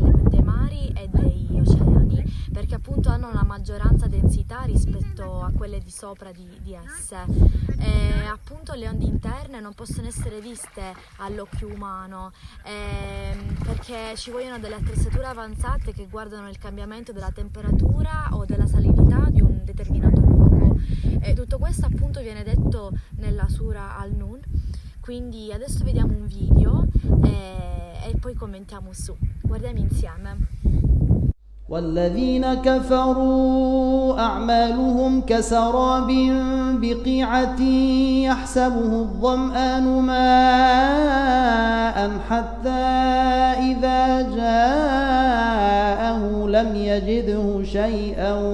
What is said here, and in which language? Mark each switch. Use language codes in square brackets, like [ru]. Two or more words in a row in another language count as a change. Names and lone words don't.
[it] mari e degli oceani, perché appunto hanno una maggioranza densità rispetto a quelle di sopra di esse, e appunto le onde interne non possono essere viste all'occhio umano, perché ci vogliono delle attrezzature avanzate che guardano il cambiamento della temperatura o della salinità di un determinato luogo, e tutto questo appunto viene detto nella Surah An-Nur. Quindi adesso vediamo un video e poi commentiamo su. Guardiamo insieme. [ar] والذين كفروا أعمالهم كسراب بقيعة يحسبه الظمآن ماء حتى إذا جاءه لم يجده شيئا